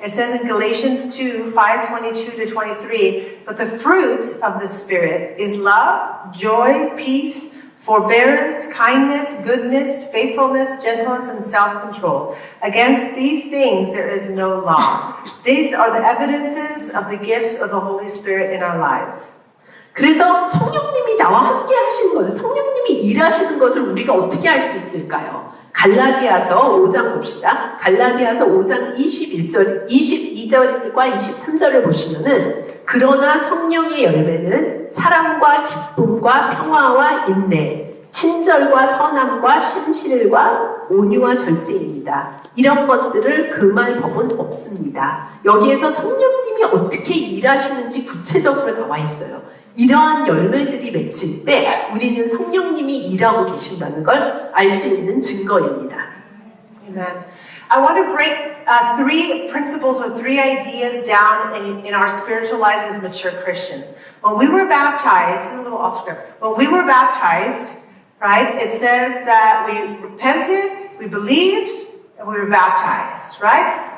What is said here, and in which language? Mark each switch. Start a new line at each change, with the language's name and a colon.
English: It says in Galatians 2:5-22-23, but the fruit of the Spirit is love, joy, peace, forbearance, kindness, goodness, faithfulness, gentleness, and self-control. Against these things there is no law. These are the evidences of the gifts of the Holy Spirit in our lives.
Korean: 그래서 성령님이 나와 함께 하시는 것을, 성령님이 일하시는 것을 우리가 어떻게 알 수 있을까요? 갈라디아서 5장 봅시다. 갈라디아서 5장 22절과 23절을 보시면은 그러나 성령의 열매는 사랑과 기쁨과 평화와 인내, 친절과 선함과 신실과 온유와 절제입니다. 이런 것들을 금할 법은 없습니다. 여기에서 성령님이 어떻게 일하시는지 구체적으로 나와 있어요. 이러한 열매들이 맺힐 때 우리는 성령님이 일하고 계신다는 걸 알 수 있는 증거입니다.
English: Amen. I want to break three principles or three ideas down in our spiritual lives as mature Christians. When we were baptized, a little off script, when we were baptized, right, it says that we repented, we believed, and we were baptized, right?